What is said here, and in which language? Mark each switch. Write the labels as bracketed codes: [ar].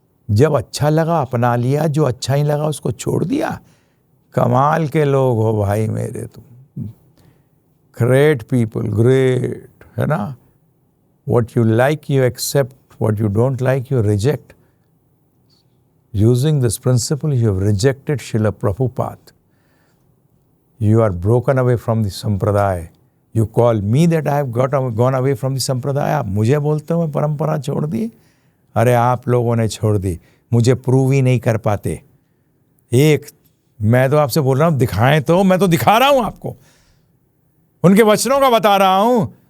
[hi] जब अच्छा लगा अपना लिया, जो अच्छा ही लगा उसको छोड़ दिया। कमाल के लोग हो भाई मेरे तुम। [en] great people, great, [hi] है ना। [en] What you like you accept, what you don't like you reject. Using this principle, you have rejected Srila Prabhupada. You are broken away from the Sampradaya. You call me that I have gone away from the Sampradaya. [hi] आप मुझे बोलते हो मैं परंपरा छोड़ दी? अरे आप लोगों ने छोड़ दी, मुझे प्रूव ही नहीं कर पाते। एक मैं तो आपसे बोल रहा हूं, दिखाएं तो, मैं तो दिखा रहा हूं आपको, उनके वचनों का बता रहा हूं।